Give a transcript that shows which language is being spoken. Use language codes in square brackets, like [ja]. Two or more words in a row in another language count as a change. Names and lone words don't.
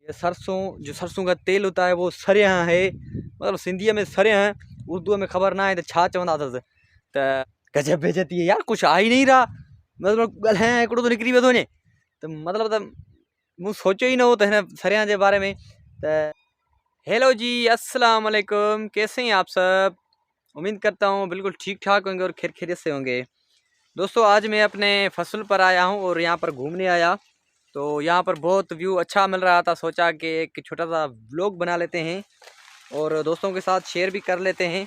[ur] یہ سرسوں، جو سرسوں کا تیل ہوتا ہے وہ سریاں ہے، مطلب سندھی میں سریاں ہے، اردو میں خبر نہ ہے تو [sd] छा चवंदा अथसि। त [ur] غضب بےعزتی ہے یار، کچھ آ ہی نہیں رہا, [sd] मतलब ॻाल्हायां हिकिड़ो तो निकिरी वेंदो वञे, त मतलब त मूं सोचियो ही न हो त हिन सरियां जे बारे में। [ur] ت ہیلو جی، السلام علیکم، کیسے ہیں آپ سب? امید کرتا ہوں بالکل ٹھیک ٹھاک ہوں گے اور خیریت سے ہوں گے. دوستوں آج میں اپنے فصل پر آیا ہوں اور یہاں پر گھومنے آیا، تو یہاں پر بہت ویو اچھا مل رہا تھا، سوچا کہ ایک چھوٹا سا ولاگ بنا لیتے ہیں اور دوستوں کے ساتھ شیئر بھی کر لیتے ہیں.